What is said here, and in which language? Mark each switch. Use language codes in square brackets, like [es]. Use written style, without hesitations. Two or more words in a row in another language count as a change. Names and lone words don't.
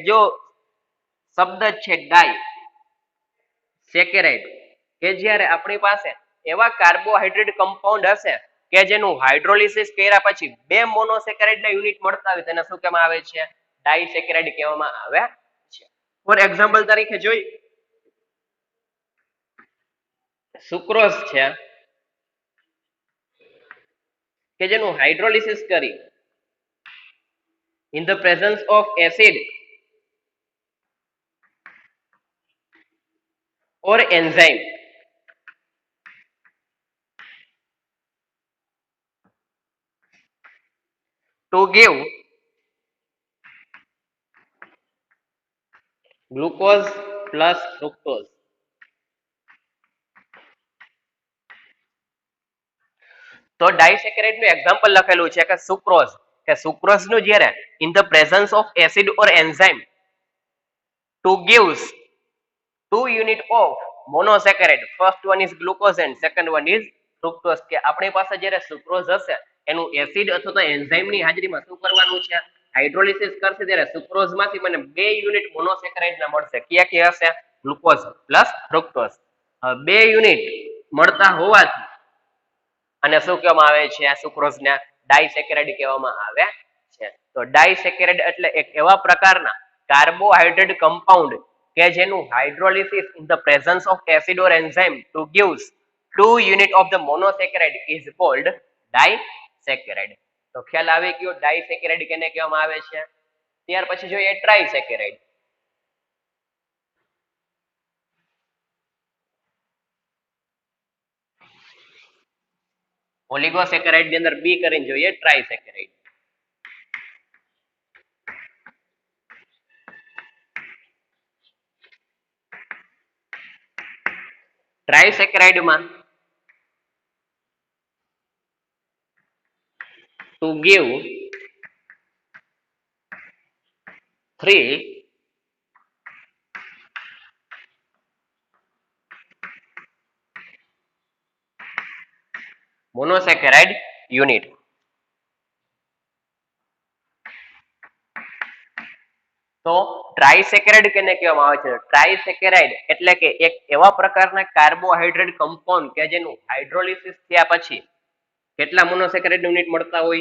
[gu] જો શબ્દ છે ડાઈ સેકેરાઇડ, કે જ્યારે આપણી પાસે એવા [en] carbohydrate compound [gu] હશે કે જેનું હાઇડ્રોલિસિસ કર્યા પછી 2 મોનોસેકેરાઇડ ના યુનિટ મળતા હોય તેને શું કહેવામાં આવે છે? ડાઇસેકેરાઇડ કહેવામાં આવે છે. [en] for example [gu] તરીકે જોઈ સુક્રોઝ છે કે જેનું હાઇડ્રોલિસિસ કરી [en] in the presence of acid or enzyme to give glucose plus fructose. [gu] તો ડાઇસેકેરાઇડ નું એક્ઝામ્પલ લખેલું છે કે સુક્રોઝ, કે સુક્રોઝ નું જ્યારે [en] in the presence of acid or enzyme to gives 2 unit of monosaccharide, first one is glucose and second one is fructose. [gu] કે આપણી પાસે જ્યારે સુક્રોઝ હશે એનું એસિડ અથવા તો એન્ઝાઇમ ની હાજરીમાં શું કરવાનું છે? હાઇડ્રોલિસિસ કરશે ત્યારે સુક્રોઝ માંથી મને 2 [en] unit monosaccharide [gu] ના મળશે. કયા કયા હશે? [en] glucose plus fructose. [gu] 2 યુનિટ મળતા હોવાથી અને શું કહેવામાં આવે છે? આ સુક્રોઝ ને ડાઇસેકેરાઇડ કહેવામાં આવે છે. તો ડાઇસેકેરાઇડ એટલે એક એવા પ્રકારના કાર્બોહાઈડ્રેટ કમ્પાઉન્ડ કે જેનું હાઇડ્રોલિસિસ [en] in the presence of acid or enzyme to gives 2 unit of the monosaccharide is called disaccharide. [gu] તો ખ્યાલ આવી ગયો ડાઇસેકેરાઇડ કેને કહેવામાં આવે છે? ત્યાર પછી જોઈએ ટ્રાઇસેકેરાઇડ. ઓલિગોસેકેરાઇડ ની અંદર બી કરીને જોઈએ ટ્રાઇસેકેરાઇડ. [en] ટ્રાઇસેકેરાઇડ માં to give 3 monosaccharide unit. [gu] તો ટ્રાઇસેકેરાઇડ કેને કહેવામાં આવે છે? ટ્રાઇસેકેરાઇડ એટલે કે એક એવા પ્રકારના [en] carbohydrate compound [gu] કે જેનું હાઇડ્રોલિસિસ થયા પછી કેટલા [en] monosaccharide unit [gu] મળતા હોય?